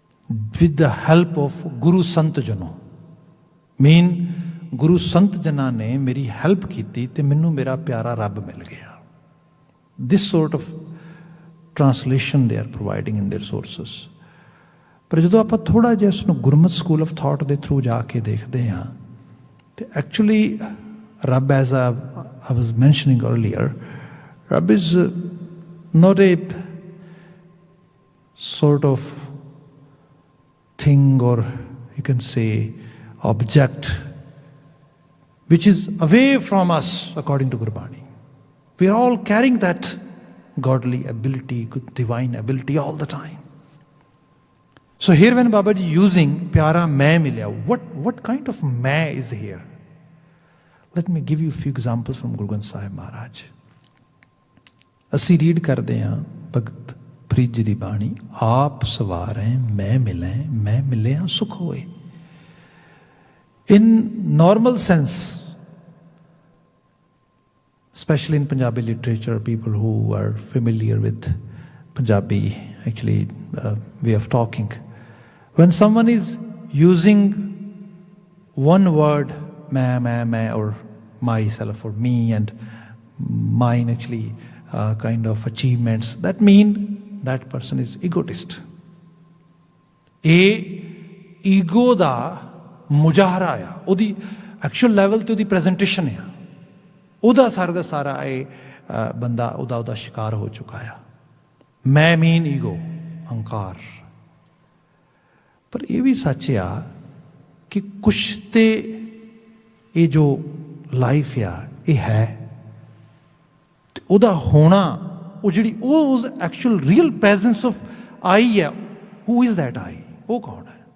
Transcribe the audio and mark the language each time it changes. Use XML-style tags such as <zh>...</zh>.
<en>with the help of</en> <pa>Guru Sant ਜਨੋ, mean ਗੁਰੂ ਸੰਤ ਜਨਾਂ ਨੇ ਮੇਰੀ help ਕੀਤੀ ਤੇ ਮੈਨੂੰ ਮੇਰਾ ਪਿਆਰਾ ਰੱਬ ਮਿਲ ਗਿਆ.</pa> <en>This sort of translation they are providing in their sources.</en> <pa>ਪਰ ਜਦੋਂ ਆਪਾਂ ਥੋੜ੍ਹਾ ਜਿਹਾ ਇਸ ਨੂੰ ਗੁਰਮਤ ਸਕੂਲ ਆਫ ਥਾਟ ਦੇ ਥਰੂ ਜਾ ਕੇ ਦੇਖਦੇ ਹਾਂ, ਤੇ ਐਕਚੁਅਲੀ ਰੱਬ, as</pa> <en>I was mentioning earlier, Rabb is not a sort of thing, or you can say object, which is away from us according to Gurbani. We are all carrying that godly ability, good divine ability all the time. So here when Babaji using</en> <pa>Pyara Main Milya,</pa> <en>what kind of Main is here? Let me give you a few examples from Guru Granth Sahib Maharaj.</en> <pa>ਅਸੀਂ read ਕਰਦੇ ਹਾਂ ਭਗਤ ਫਰੀਦ ਜੀ ਦੀ ਬਾਣੀ, ਆਪ ਸਵਾਰੈ ਮੈਂ ਮਿਲੈ, ਮੈਂ ਮਿਲਿਆ ਸੁਖ ਹੋਏ.</pa> <en>In normal sense, especially in Punjabi literature, people who are familiar with Punjabi actually way of talking, when someone is using one word, मैं or myself or me and mine actually kind of achievements, that mean that person is egotist.</en> <pa>ਇਹ ego ਦਾ ਮੁਜ਼ਾਹਰਾ ਆ, ਉਹਦੀ actual level ਤੇ ਉਹਦੀ presentation ਆ, ਉਹਦਾ ਸਾਰਾ ਦਾ ਸਾਰਾ ਇਹ ਬੰਦਾ ਉਹਦਾ ਸ਼ਿਕਾਰ ਹੋ ਚੁੱਕਾ ਆ. ਮੈਂ ਮੀਨ ਈਗੋ, ਹੰਕਾਰ. ਪਰ ਇਹ ਵੀ ਸੱਚ ਆ ਕਿ ਕੁਛ ਤੇ ਇਹ ਜੋ ਲਾਈਫ ਆ ਇਹ ਹੈ, ਤੇ ਉਹਦਾ ਹੋਣਾ, ਉਹ ਜਿਹੜੀ ਉਹ ਐਕਚੁਅਲ ਰੀਅਲ ਪ੍ਰੈਜ਼ੈਂਸ ਆਫ ਆਈ ਆ,</pa> <en>who is that I,</en> <pa>ਉਹ ਕੌਣ ਹੈ?</pa>